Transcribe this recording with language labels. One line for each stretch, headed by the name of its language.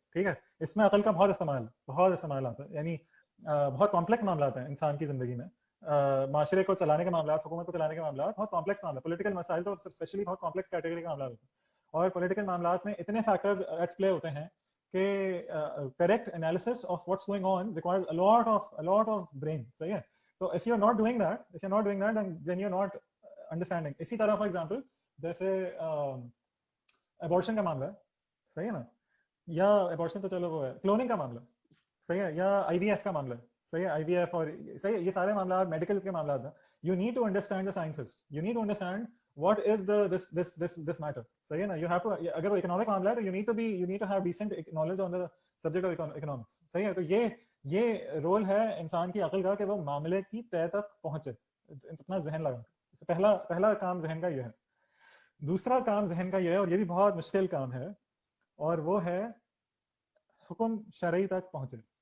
Urdu: ٹھیک ہے, اس میں عقل کا بہت استعمال آتا ہے. یعنی بہت کمپلیکس معاملات ہیں انسان کی زندگی میں. معاشرے کو چلانے کے معاملات, حکومت کو چلانے کے معاملات بہت کمپلیکس معاملات. پولیٹیکل مسائل تو اسپیشلی بہت کمپلیکس کیٹیگری کے معاملات ہوتے ہیں, اور پولیٹیکل معاملات میں اتنے فیکٹرز ایٹ پلے ہوتے ہیں کہ
English: Correct analysis of what's going on requires a lot of brain.
Urdu: صحیح ہے.
English: تو if you're not doing that then you're not understanding.
Urdu: اسی طرح فار ایگزامپل جیسے ابورشن کا معاملہ ہے, صحیح ہے نا, یا ابورشن تو چلو وہ ہے, کلوننگ کا معاملہ, صحیح ہے, یا IVF کا معاملہ, صحیح ہے, IVF اور صحیح ہے, یہ سارے معاملات میڈیکل کے معاملات ہیں.
English: You need to understand the sciences. You need to understand what is this matter.
Urdu: صحیح ہے نا.
English: You have to,
Urdu: اگر وہ اکنامک معاملہ ہے تو
English: you need to have decent knowledge on the subject of economics.
Urdu: صحیح ہے. تو یہ رول ہے انسان کی عقل کا کہ وہ معاملے کی تہ تک پہنچے, اپنا ذہن لگا. پہلا کام ذہن کا یہ ہے. دوسرا کام ذہن کا یہ ہے, اور یہ بھی بہت مشکل کام ہے, اور وہ ہے حکم شرعی تک پہنچے.